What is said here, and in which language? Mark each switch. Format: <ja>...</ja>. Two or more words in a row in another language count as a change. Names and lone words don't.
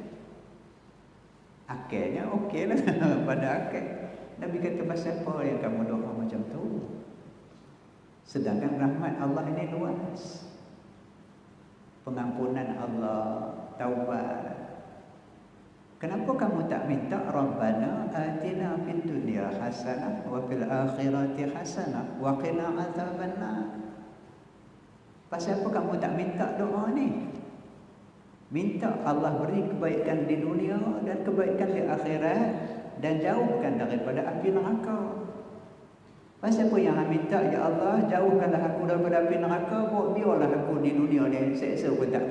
<ms>Akhirnya okey lah. Pada akhir Nabi kata, pasal apa yang kamu doa macam tu? Sedangkan rahmat Allah ini luas, pengampunan Allah, taubat. Kenapa kamu tak minta</ms> <ar>ربنا آتنا في الدنيا حسنة وفي الآخرة حسنة وقنا عذاب النار?</ar> <ms>Pasal apa kamu tak minta doa ni? Minta Allah beri kebaikan di dunia dan kebaikan di akhirat, dan jauhkan daripada api neraka. Pasal apa yang minta, ya Allah jauhkanlah aku daripada api neraka, biarlah aku di dunia ni seksa pun tak apa.</ms>